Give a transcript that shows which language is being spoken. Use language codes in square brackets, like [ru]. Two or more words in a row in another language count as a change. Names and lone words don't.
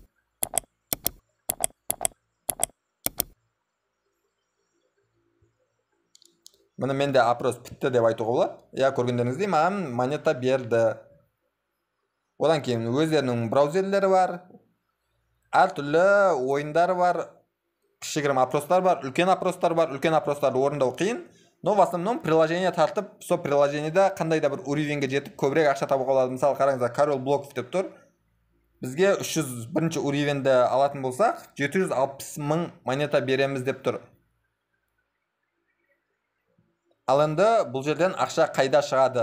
[kk] Міне менде опрос бітті деп айтуға болады. Я көргендеріңіздей маған монета берді. Одан кейін өздерінің браузерлері бар. Әртүрлі ойындар бар. Кішігірім опростар бар, үлкен опростар бар. Үлкен опростарды орындау қиын. [ru] Но в основном приложение [kk] тартып, сол приложениеда қандай да бір уровеньге жетіп көбірек ақша табуға болады. Мысалы қараңыздар, Король Блоков деп тұр. Бізге 301 уровеньді алатын болсақ, 760 мың монета береміз деп тұр. Ал енді бұл жерден ақша қайда шығады?